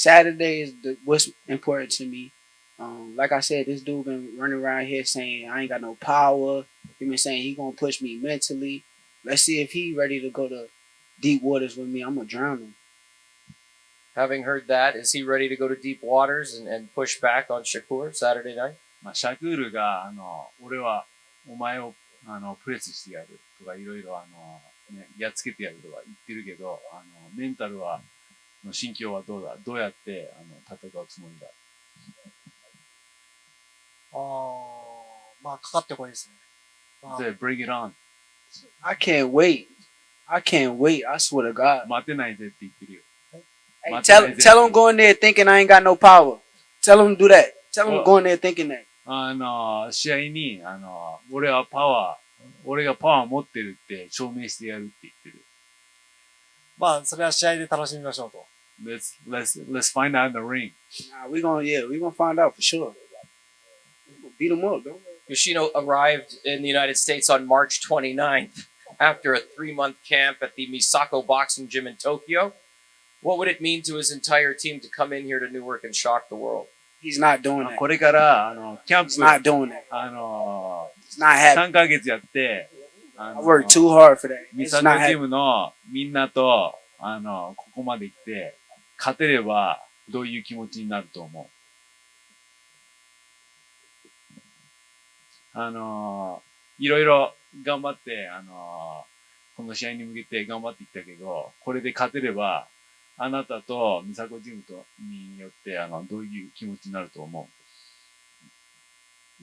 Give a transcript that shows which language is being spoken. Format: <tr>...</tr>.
<en>Saturday is what's important to me. Like I said, this dude been running around here saying I ain't got no power. He been saying he going to push me mentally. Let's see if he ready to go to deep waters with me. I'm going to drown him. Having heard that, is he ready to go to deep waters and push back on Shakur Saturday night?</en> <ja>まあ、シャクールが、俺はお前を、プレスしてやるとか、いろいろ、ね、やっつけてやるとか言ってるけど、メンタルは、の心境はどうだ？どうやって、戦うつもりだ？まあ、かかってこいですね。</ja> <en>So bring it on. I can't wait. I can't wait. I swear to God.</en> <ja>待てないぜって言ってるよ。</ja> <en>Hey, tell him go in there thinking I ain't got no power. Tell him do that. Tell him go in there thinking that.</en> <ja>試合に、俺がパワー持ってるって証明してやるって言ってる。まあ、それは試合で楽しみましょうと。</ja> <en>Let's find out in the ring. Nah, we gonna find out for sure. We'll beat him up, though. Yoshino arrived in the United States on March 29th after a 3-month camp at the Misako Boxing Gym in Tokyo. What would it mean to his entire team to come in here to Newark and shock the world? He's not doing that.</en> <ja>これから、キャンプ、</ja> <en>He's not doing that. It's not happening.</en> <ja>3ヶ月やって、</ja> <en>I worked too hard for that.</en> <ja>ミサコチームのみんなと、ここまで来て、勝てればどういう気持ちになると思う？いろいろ頑張って、この試合に向けて頑張ってきたけど、これで勝てれば、あなたとミサコチームによって、どういう気持ちになると思う？</ja>